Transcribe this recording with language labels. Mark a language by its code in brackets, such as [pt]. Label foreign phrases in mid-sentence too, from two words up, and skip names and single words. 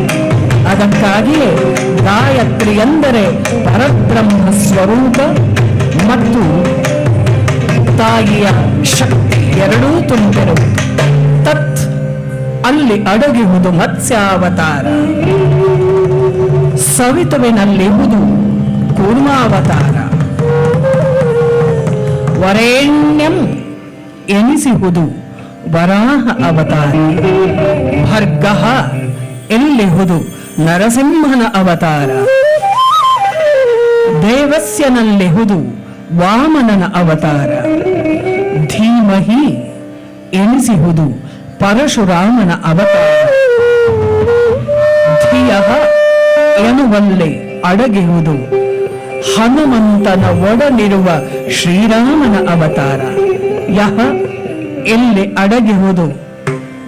[kn] ಅದಕ್ಕಾಗಿಯೇ ಗಾಯತ್ರಿ ಎಂದರೆ ಪರಬ್ರಹ್ಮ ಸ್ವರೂಪ ಮತ್ತು ತಾಯಿಯ ಶಕ್ತಿ ಎರಡೂ ತುಂಬಿರುವುದು. ತತ್ ಅಲ್ಲಿ ಅಡಗಿರುವುದು ಮತ್ಸ್ಯಾವತಾರ, ಸವಿತುವಿನಲ್ಲಿರುವುದು ಕೂರ್ಮಾವತಾರ, ವರೇಣ್ಯಂ ಎನಿಸಿಹುದು ವರಾಹ ಅವತಾರ, ಭರ್ಗಃ ಎಲ್ಲಿಹುದು ನರಸಿಂಹನ ಅವತಾರ, ದೇವಸ್ಯನಲ್ಲಿಹುದು ವಾಮನನ ಅವತಾರ, ಧೀಮಹಿ ಎನಿಸಿಹುದು ಪರಶುರಾಮನ ಅವತಾರ, ಧಿಯಃ ಎನ್ನುವಲ್ಲಿ ಅಡಗಿರುವುದು ಹನುಮಂತನ ಒಡನಿರುವ ಶ್ರೀರಾಮನ ಅವತಾರ, ಯಹ ಎಲ್ಲಿ ಅಡಗಿರುವುದು